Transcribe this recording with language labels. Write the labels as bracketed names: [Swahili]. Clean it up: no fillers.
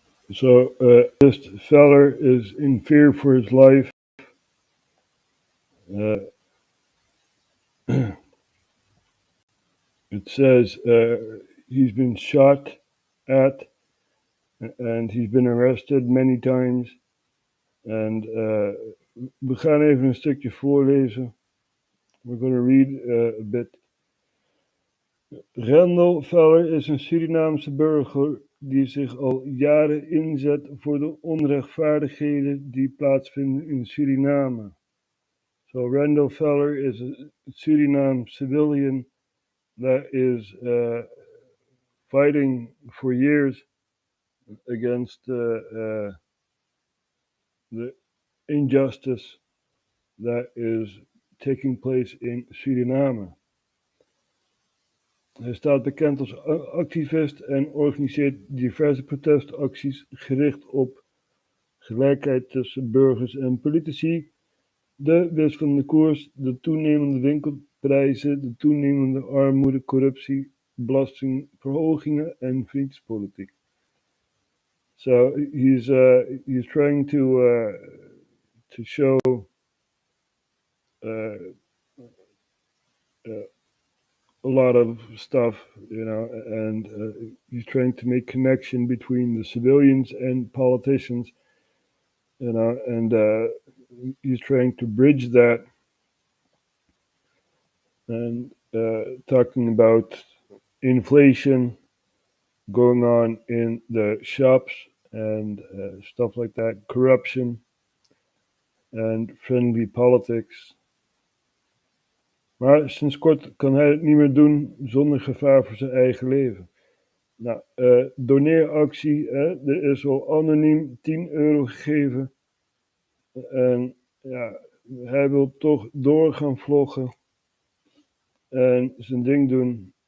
[English] So, this feller is in fear for his life. It says he's been shot at and he's been arrested many times. [Dutch] And we gaan even een stukje voorlezen. [English] We're going to read a bit. [Dutch] Rendel Feller is een Surinaamse burger die zich al jaren inzet voor de onrechtvaardigheden die plaatsvinden in Suriname. [English] So Randall Feller is a Suriname civilian that is fighting for years against the injustice that is taking place in Suriname. [Dutch] Hij staat bekend als activist en organiseert diverse protestacties gericht op gelijkheid tussen burgers en politici, de wisselende koers, de toenemende winkelprijzen, de toenemende armoede, corruptie, belastingverhogingen en vriendjespolitiek. [English] So he's trying to show a lot of stuff, you know, and he's trying to make connection between the civilians and politicians, you know, and he's trying to bridge that and talking about inflation going on in the shops and stuff like that, corruption and friendly politics. [Dutch] Maar sinds kort kan hij het niet meer doen zonder gevaar voor zijn eigen leven. Nou, doneeractie, er is al anoniem €10 gegeven. En ja, hij wil toch door gaan vloggen en zijn ding doen.